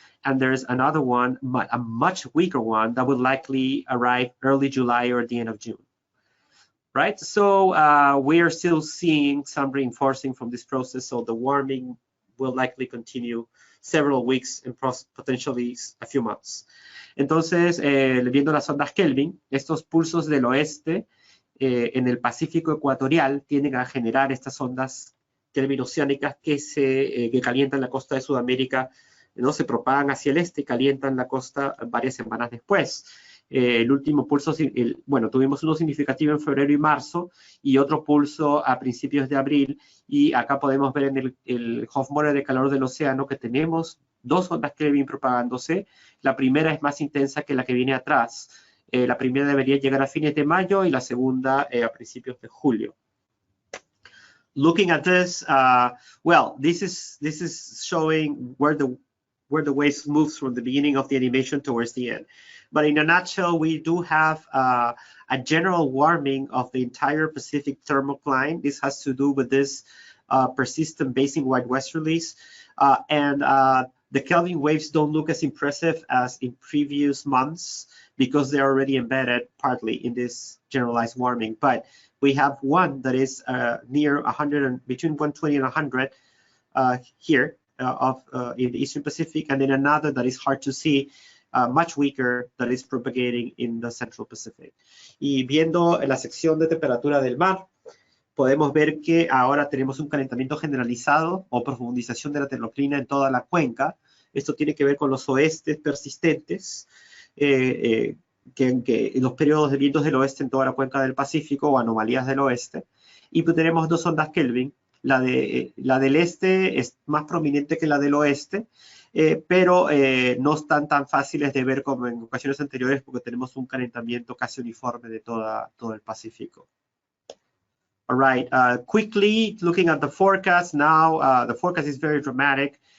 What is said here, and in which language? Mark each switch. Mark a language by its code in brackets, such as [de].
[en] And there's another one, a much weaker one, that will likely arrive early July or at the end of June. Right? So we are still seeing some reinforcing from this process. So the warming will likely continue several weeks and potentially a few months. [es] Entonces, viendo las ondas Kelvin, estos pulsos del oeste en el Pacífico ecuatorial tienden a generar estas ondas Kelvin oceánicas que calientan la costa de Sudamérica, ¿no? Se propagan hacia el este y calientan la costa varias semanas después. El último pulso, bueno, tuvimos uno significativo en febrero y marzo y otro pulso a principios de abril, y acá podemos ver en el Hofmodel de calor del océano que tenemos dos ondas Kelvin propagándose. La primera es más intensa que la que viene atrás. La primera debería llegar a fines de mayo y la segunda a principios de julio. [en] Looking at this, well, this is showing where the waves moves from the beginning of the animation towards the end. But in a nutshell, we do have a general warming of the entire Pacific thermocline. This has to do with this persistent basin-wide westerlies. And the Kelvin waves don't look as impressive as in previous months because they're already embedded partly in this generalized warming. But we have one that is near 100, between 120 and 100 here in the Eastern Pacific, and then another that is hard to see, much weaker, that is propagating in the Central Pacific. [es] Y viendo la sección de temperatura del mar, podemos ver que ahora tenemos un calentamiento generalizado o profundización de la termoclina en toda la cuenca. Esto tiene que ver con los oestes persistentes, que los periodos de vientos del oeste en toda la cuenca del Pacífico o anomalías del oeste. Y pues tenemos dos ondas Kelvin. La del este es más prominente que la del oeste, pero no están tan fáciles de ver como en ocasiones anteriores porque tenemos un calentamiento casi uniforme de todo el Pacífico. [en] All right, quickly looking at the forecast now, the forecast is very dramatic.